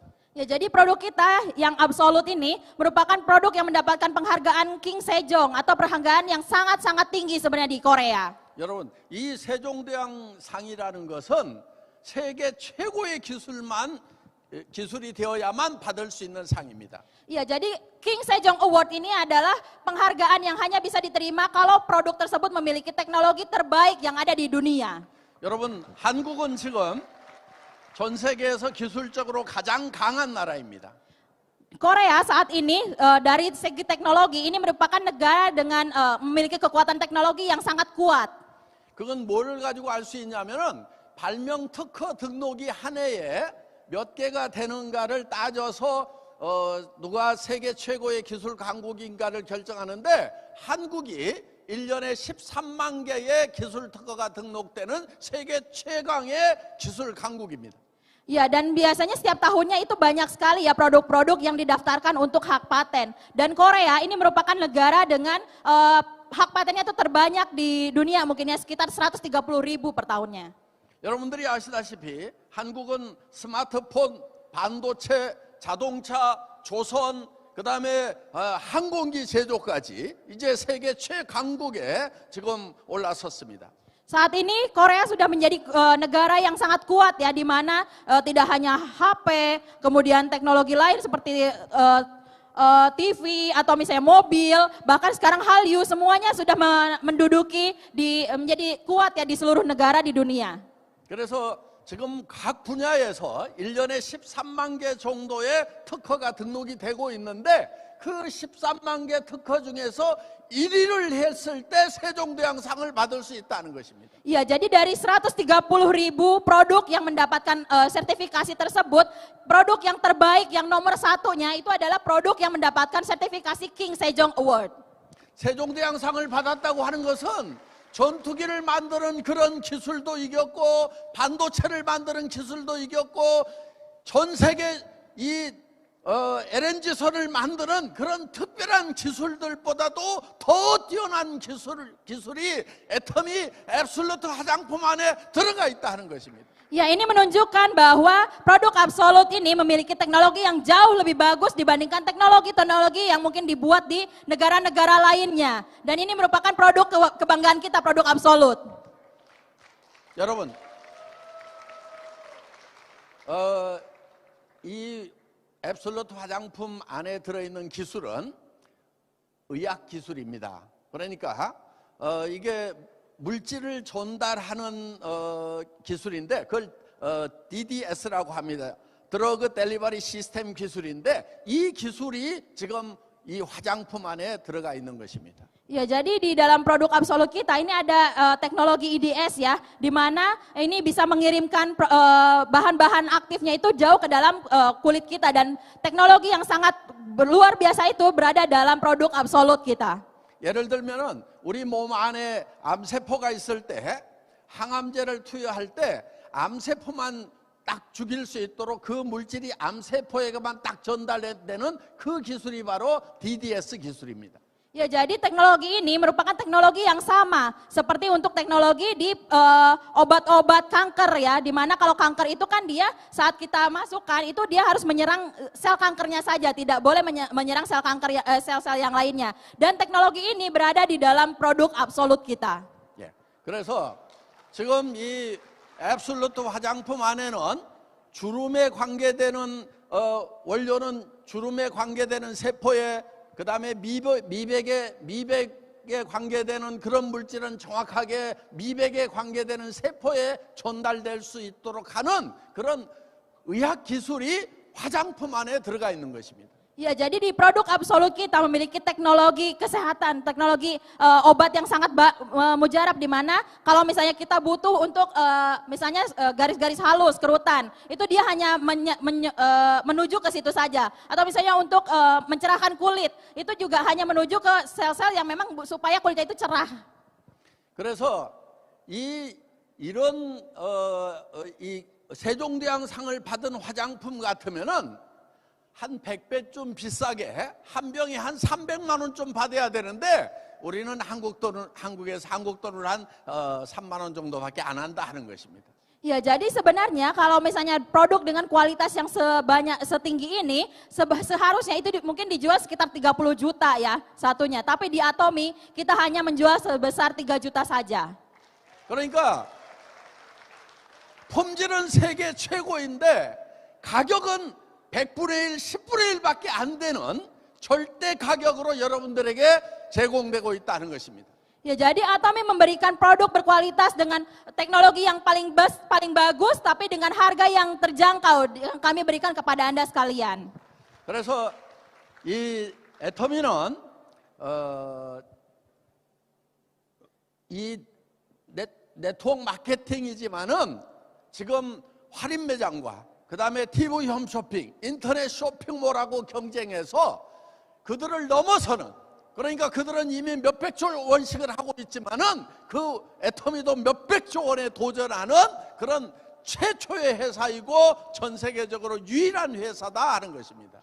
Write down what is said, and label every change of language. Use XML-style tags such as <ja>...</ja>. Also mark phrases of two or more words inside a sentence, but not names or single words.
<id>Ya, jadi produk kita yang absolut ini merupakan produk yang mendapatkan penghargaan King Sejong atau penghargaan yang sangat-sangat tinggi sebenarnya di Korea.</id> <ko>여러분, 이 세종대왕상이라는 것은 세계 최고의 기술이 되어야만 받을 수 있는 상입니다.</ko> <id>Ya, jadi King Sejong Award ini adalah penghargaan yang hanya bisa diterima kalau produk tersebut memiliki teknologi terbaik yang ada di dunia.</id> <ko>여러분, 한국은 지금 전 세계에서 기술적으로 가장 강한 나라입니다.</ko> <id>Korea saat ini dari segi teknologi ini merupakan negara dengan memiliki kekuatan teknologi yang sangat kuat.</id> <ko>그건 뭘 가지고 알 수 있냐면은 발명 특허 등록이 한 해에 몇 개가 되는가를 따져서 누가 세계 최고의 기술 강국인가를 결정하는데 한국이 1년에 13만 개의 기술 특허가 등록되는 세계 최강의 기술 강국입니다.</ko> <id>Ya, dan biasanya setiap tahunnya itu banyak sekali ya produk-produk yang didaftarkan untuk hak paten. Dan Korea ini merupakan negara dengan hak patennya itu terbanyak di dunia, mungkin ya sekitar 130.000 per tahunnya.</id> <ko>여러분들이 아시다시피 한국은 스마트폰, 반도체, 자동차, 조선, 그다음에 항공기 제조까지 이제 세계 최강국에 지금 올라섰습니다.</ko> <id>Saat ini Korea sudah menjadi negara yang sangat kuat ya, di mana tidak hanya HP, kemudian teknologi lain seperti TV atau misalnya mobil, bahkan sekarang Hallyu semuanya sudah menduduki menjadi kuat ya di seluruh negara di dunia.</id> <ko>그래서 지금 각 분야에서 1년에 13만 개 정도의 특허가 등록이 되고 있는데 그 13만 개 특허 중에서 1위를 했을 때 세종대왕상을 받을 수 있다는 것입니다.</ko> <id>Ya, jadi dari 130.000 produk yang mendapatkan sertifikasi tersebut, produk yang terbaik yang nomor 1-nya itu adalah produk yang mendapatkan sertifikasi King Sejong Award.</id> <ko>세종대왕상을 받았다고 하는 것은 전투기를 만드는 그런 기술도 이겼고 반도체를 만드는 기술도 이겼고 전 세계 이 LNG선을 만드는 그런 특별한 기술들보다도 더 뛰어난 기술이 애터미 앱솔루트 화장품 안에 들어가 있다는 것입니다.</ko> <id>Ya, ini menunjukkan bahwa produk absolut ini memiliki teknologi yang jauh lebih bagus dibandingkan teknologi-teknologi yang mungkin dibuat di negara-negara lainnya. Dan ini merupakan produk kebanggaan kita, produk absolut.</id> <ko>여러분, 이 앱솔루트 화장품 안에 들어있는 기술은 의학 기술입니다. 그러니까 이게 물질을 전달하는 기술인데 그걸 DDS라고 합니다.</ko> <en>drug delivery system</en> <ko>기술인데 이 기술이 지금 이 화장품 안에 들어가 있는 것입니다.</ko> <id>Ya, jadi di dalam produk absolut kita ini ada teknologi IDS ya, di mana ini bisa mengirimkan bahan-bahan aktifnya itu jauh ke dalam kulit kita, dan teknologi yang sangat luar biasa itu berada dalam produk absolut kita.</id> <ko>예를 들면은 우리 몸 안에 암세포가 있을 때 항암제를 투여할 때 암세포만 딱 죽일 수 있도록 그 물질이 암세포에게만 딱 전달되는 그 기술이 바로 DDS 기술입니다.</ko> <id>Ya, jadi teknologi ini merupakan teknologi yang sama seperti untuk teknologi di obat-obat kanker ya, di mana kalau kanker itu kan dia saat kita masukkan itu dia harus menyerang sel kankernya saja, tidak boleh menyerang sel kanker sel-sel yang lainnya. Dan teknologi ini berada di dalam produk absolut kita.</id> <ko>예. 그래서 지금 이 앱솔루트 화장품 안에는 주름에 관계되는 원료는 주름에 관계되는 세포에 그 다음에 미백에 미백에 관계되는 그런 물질은 정확하게 미백에 관계되는 세포에 전달될 수 있도록 하는 그런 의학 기술이 화장품 안에 들어가 있는 것입니다.</ko> <id>Ya, jadi di produk Absolut kita memiliki teknologi kesehatan, teknologi obat yang sangat mujarab, di mana kalau misalnya kita butuh untuk misalnya garis-garis halus, kerutan, itu dia hanya menuju ke situ saja. Atau misalnya untuk mencerahkan kulit, itu juga hanya menuju ke sel-sel yang memang supaya kulitnya itu cerah.</id> <ko>그래서 이런 이 세종대왕상을 받은 화장품 같으면은 한 100배쯤 비싸게 한 병에 한 300만 원 좀 받아야 되는데 우리는 한국에서 한국 돈으로 한 3만 원 정도밖에 안 한다 하는 것입니다.</ko> <id>Ya, jadi sebenarnya kalau misalnya produk dengan kualitas yang setinggi ini, seharusnya itu mungkin dijual sekitar 30 juta ya satunya. Tapi di Atomy kita hanya menjual sebesar 3 juta saja.</id> <ko>그러니까 품질은 세계 최고인데 가격은 100분의 1, 10분의 1밖에 안 되는 절대 가격으로 여러분들에게 제공되고 있다는 것입니다.</ko> <id>Ya, jadi Atomy memberikan produk berkualitas dengan teknologi yang paling bagus, tapi dengan harga yang terjangkau yang kami berikan kepada Anda sekalian.</id> <ko>그래서 이 애터미는 이 네트워크 마케팅이지만은 지금 할인 매장과 그 다음에 TV 홈쇼핑, 인터넷 쇼핑몰하고 경쟁해서 그들을 넘어서는, 그러니까 그들은 이미 몇백조 원씩을 하고 있지만은 그 애터미도 몇백조 원에 도전하는 그런 최초의 회사이고 전 세계적으로 유일한 회사다 하는 것입니다.</ko>